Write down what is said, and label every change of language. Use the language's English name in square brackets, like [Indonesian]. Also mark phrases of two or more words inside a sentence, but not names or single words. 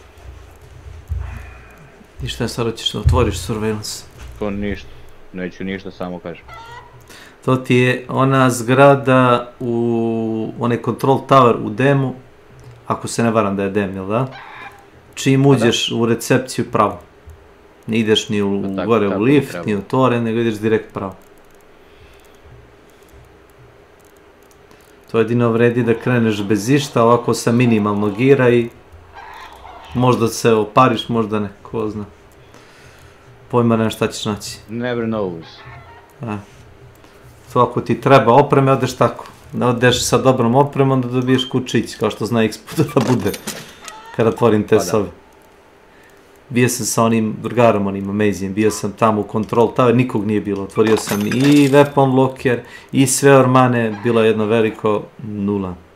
[Serbian] I šta sad ćeš da otvoriš surveillance? To ništa, neću ništa, samo kažem. To ti je ona zgrada u onaj [English] control tower [Serbian] u demu, ako se ne varam da je dem, jel da? Čim uđeš u recepciju pravo. Ne ideš ni gore u lift, ni u tore, nego ideš direkt pravo. To jedino vredi da kreneš bez išta, ovako sa minimalno gira i možda se opariš, možda ne, ko zna. Pojma nema šta ćeš naći. [English] Never knows. [Serbian] To ako ti treba opreme, odeš tako. Da odeš sa dobrom opremom da dobiješ kučić, kao što zna X puta da bude. Kada otvorim te sobe. bio sam sa onim drugarom, onim Amazing, bio sam tamo u Control Tower, nikog nije bilo, otvorio sam i Weapon Locker, i sve ormane, bilo je jedno veliko nula.